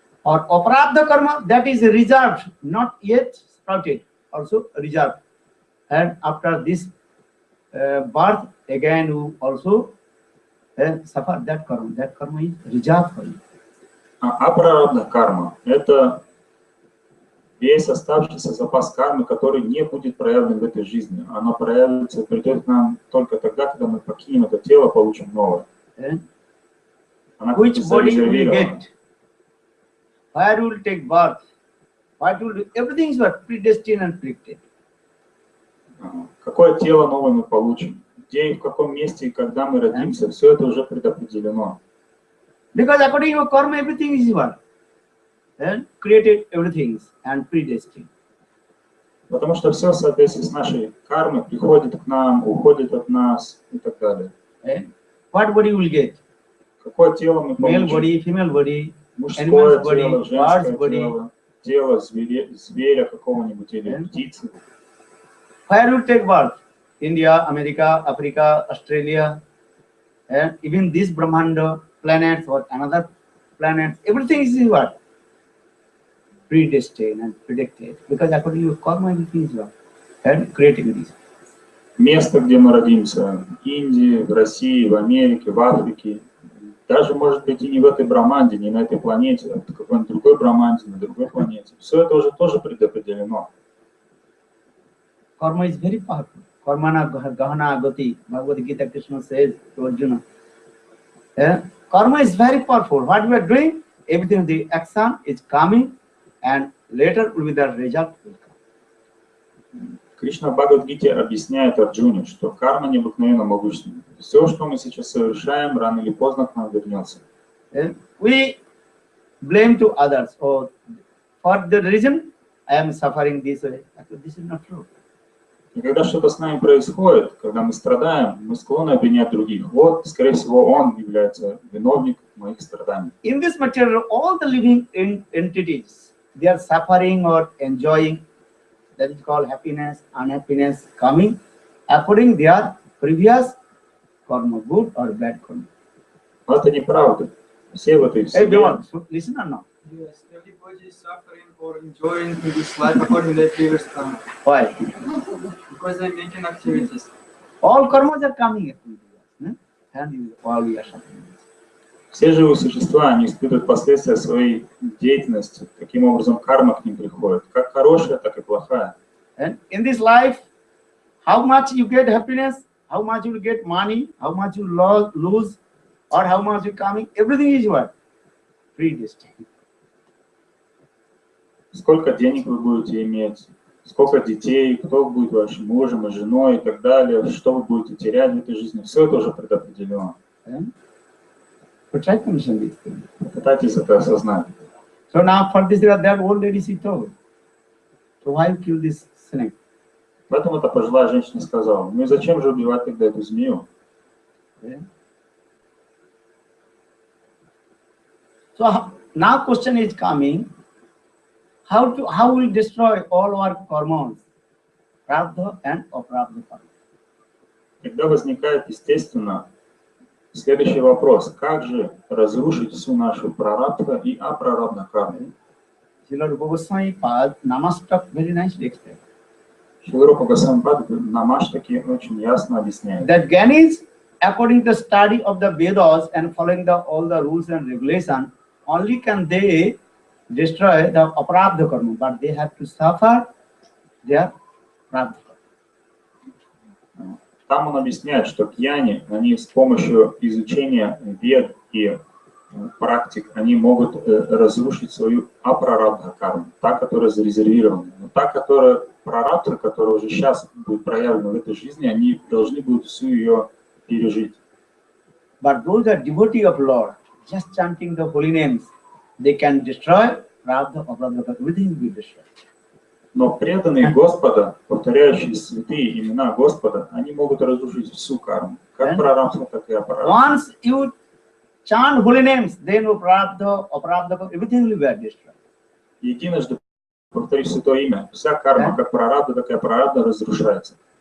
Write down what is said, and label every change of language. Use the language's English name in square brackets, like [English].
[English] Or aprarabdha karma, that is reserved, not yet sprouted, also reserved. And after this birth, again you also suffer that karma. That karma is reserved for you. [Russian] Апрарабдха карма – это весь оставшийся запас кармы, который не будет проявлен в этой жизни. Оно проявится, придет к нам только тогда, когда мы покинем это тело, получим новое. [English] Which body you will get? Where you will take birth? What will do? Everything is predestined and predicted. [Russian] Какое тело новое мы получим? Где и в каком месте и когда мы родимся? Все это уже предопределено. [English] Because according to karma, everything is what? Created everything and predestined. [Russian] Потому что все в соответствии с нашей кармой приходит к нам, уходит от нас и так далее. [English] What body you will get? [Russian] Какое тело мы [English] Male [Russian] получим? [English] body, female body, [Russian] Мужское [English] animal's [Russian] тело, [English] body, [Russian] женское [English] bird's body. [Russian] тело, тело зверя какого-нибудь или птицы. [English] Where you take birth? India, America, Africa, Australia, and even this Brahmanda, planets or another planets, everything is what? Predestined and predicted. Because according to your karma, everything is what? And creativity. [Russian] Место, где мы родимся, в Индии, в России, в Америке, в Африке, даже, может быть, и не в этой Брахманде, не на этой планете, а в какой-нибудь другой Брахманде, на другой планете. Все это уже тоже предопределено. [English] Karma is very powerful. [Sanskrit] Karmana gahana agati. [English] Bhagavad Gita Krishna says to Arjuna. Karma is very powerful. What we are doing, everything, the action is coming and later will be the result will come. [Russian] Кришна в Бхагавад-гите объясняет Арджуне, что карма необыкновенно могущественна. Все, что мы сейчас совершаем, рано или поздно к нам вернется. [English] We blame to others. Oh, for the reason I am suffering this way. This is not true. [Russian] И когда что-то с нами происходит, когда мы страдаем, мы склонны обвинять других. Вот, скорее всего, он является виновником моих страданий. [English] In this material, all the living entities, they are suffering or enjoying. That is called happiness, unhappiness coming according their previous karma, good or bad karma. [Russian] Но это неправда. Все в этой вселенной. [English] Everyone, listen or not? Yes, everybody is suffering or enjoying in this life according to their previous karma. Why? Because they are making activities. All karmas are coming according to us, and all we are suffering. [Russian] Все живые существа, они испытывают последствия своей деятельности. Таким образом, карма к ним приходит. Как хорошая, так и плохая. [English] And in this life, how much you get happiness, how much you get money, how much you lose, or how much you coming, everything is what? Predestined. [Russian] Сколько денег вы будете иметь, сколько детей, кто будет вашим мужем и женой и так далее, что вы будете терять в этой жизни, все это уже предопределено. Попытайтесь это осознать. [English] So now for this, that old lady she told. So why you kill this snake? [Russian] Поэтому эта пожилая женщина сказала, ну и зачем же убивать тогда эту змею? [English] So now question is coming, how will destroy all our karmas, prarabdha and aprarabdha karma? [Russian] Тогда возникает, естественно, следующий вопрос. Как же разрушить всю нашу прарабдха и апрарабдха карму? [English] Srila Rupa Goswami Pad Namastak very nicely explained. [Russian] Шрила Рупа Госвами Пад Намаштаки очень ясно объясняет. [English] That Gyanis, according to the study of the Vedas and following all the rules and regulations, only can they destroy the aprarabdha karma, but they have to suffer their prarabdha karma. [Russian] Там он объясняет, что гьяни, они с помощью изучения вед и практик, они могут разрушить свою апрарабдха карму, та, которая зарезервирована. Но та, которая прарабдха, которая уже сейчас будет проявлена в этой жизни, они должны будут всю ее пережить. [English] But those are devotees of Lord, just chanting the holy names, they can destroy prarabdha, aprarabdha karma, everything will be destroyed. [Russian] Но преданные Господа, повторяющие святые имена Господа, они могут разрушить всю карму, как прарабдха, так и апрарабдха. [English] Once you chant holy names, then prarabdha, aprarabdha, everything will be destroyed. [Russian] Единожды повтори святое имя, вся карма, как прарабдха, так и апрарабдха, разрушается.